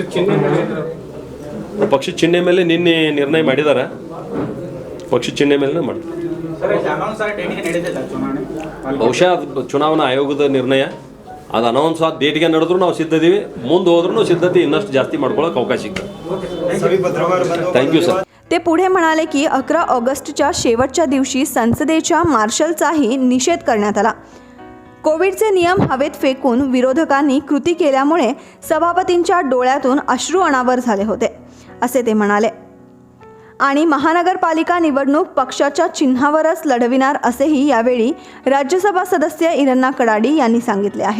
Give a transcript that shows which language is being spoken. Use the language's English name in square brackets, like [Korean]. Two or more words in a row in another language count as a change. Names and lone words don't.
[Kannada] ಪಕ್ಷ ಚಿಹ್ನೆ ಮೇಲೆ ನಿನ್ನೆ ನಿರ್ಣಯ ಮಾಡಿದ್ದಾರೆ. ಪಕ್ಷ ಚಿಹ್ನೆ ಮೇಲೆ ಮಾಡ್ತಾರೆ. ಬಹುಶಃ ಅದು ಚುನಾವಣಾ ಆಯೋಗದ ನಿರ್ಣಯ. ಅದು ಅನೌನ್ಸ್ ಆದ ಡೇಟ್ಗೆ ನಡೆದ್ರು ನಾವು ಸಿದ್ಧದೀವಿ. ಮುಂದೆ ಹೋದ್ರೂ ಸಿದ್ಧತೆ ಇನ್ನಷ್ಟು ಜಾಸ್ತಿ ಮಾಡ್ಕೊಳ್ಳೋಕೆ ಅವಕಾಶ ಸಿಗ್ತದೆ. [English] thank you sir. [Marathi] ते पुढे म्हणाले की 11 ऑगस्टच्या शेवटच्या दिवशी संसदेच्या मार्शलचाही निषेध करण्यात आला. कोविडचे नियम हवेत फेकून विरोधकांनी कृती केल्यामुळे सभापतींच्या डोळ्यातून अश्रू अनावर झाले होते असे ते म्हणाले. आणि महानगरपालिका निवडणूक पक्षाच्या चिन्हावरच लढविणार असेही यावेळी राज्यसभा सदस्य इरण्णा कडाडी यांनी सांगितले आहे.